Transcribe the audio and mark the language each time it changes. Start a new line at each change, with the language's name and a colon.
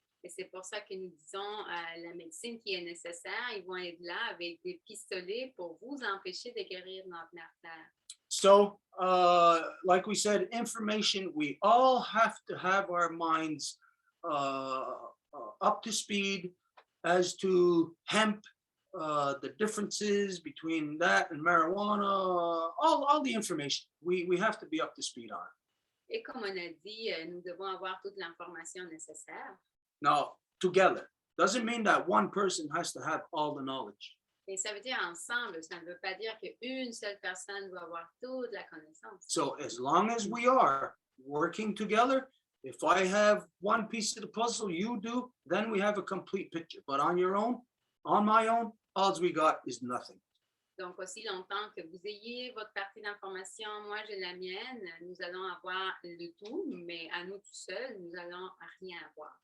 French: Et c'est pour ça que nous disons la médecine qui est nécessaire, ils vont être là avec des pistolets pour vous empêcher de guérir notre mère.
English: So, like we said, information, we all have to have our minds up to speed as to hemp, the differences between that and marijuana, all the information. We have to be up to speed on it.
French: Et comme on a dit, nous devons avoir toute l'information nécessaire.
English: Now, together, doesn't mean that one person has to have all the knowledge.
French: Et ça veut dire ensemble, ça ne veut pas dire qu'une seule personne doit avoir toute la connaissance.
English: So as long as we are working together, if I have one piece of the puzzle, you do, then we have a complete picture. But on your own, on my own, all we got is nothing.
French: Donc, aussi longtemps que vous ayez votre partie d'information, moi j'ai la mienne, nous allons avoir le tout, mais à nous tout seuls, nous allons rien avoir.